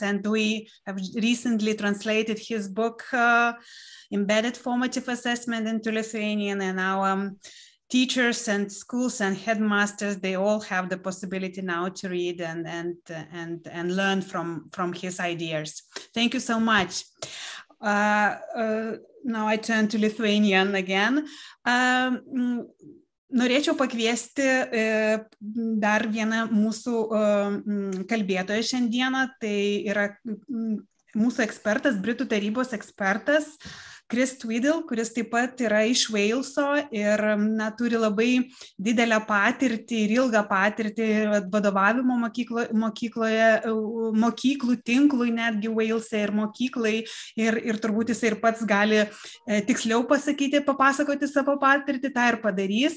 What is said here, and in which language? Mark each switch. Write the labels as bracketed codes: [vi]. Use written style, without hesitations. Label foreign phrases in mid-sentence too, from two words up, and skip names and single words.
[en] And we have recently translated his book, Embedded Formative Assessment, into Lithuanian, and our teachers and schools and headmasters, they all have the possibility now to read and learn from his ideas. Thank you so much. Now I turn to Lithuanian again. [lt] Norėčiau pakviesti dar vieną mūsų kalbėtoją šiandieną. Tai yra mūsų ekspertas, Britų tarybos ekspertas, Chris Tweedle, kuris taip pat yra iš Waleso ir turi labai didelę patirtį ir ilgą patirtį vadovavimo mokyklų tinklui, netgi Walese ir mokyklai, ir turbūt jis ir pats gali tiksliau papasakoti savo patirtį, tą ir padarys.